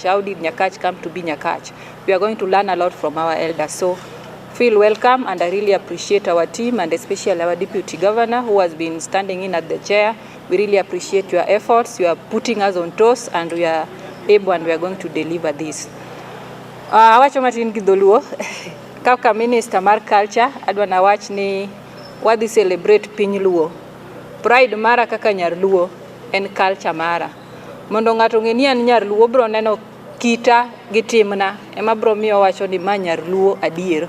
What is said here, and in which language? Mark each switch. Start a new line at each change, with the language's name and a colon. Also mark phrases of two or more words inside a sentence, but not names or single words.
English: How did Nyakach come to be Nyakach? We are going to learn a lot from our elders. So feel welcome, and I really appreciate our team and especially our Deputy Governor who has been standing in at the chair. We really appreciate your efforts. You are putting us on toes and we are able and we are going to deliver this.
Luo (Kenya and Tanzania): Wacho matin gi dholuo kaka Minister mar Culture adwa na wach ni wadhi celebrate piny Luo. Pride mara kaka nyar Luo en culture mara. Mondo ng'ato ng'e ni an nyar Luo bro neno kita gi timna ema bro miyo wacho ni ma nyar Luo adier.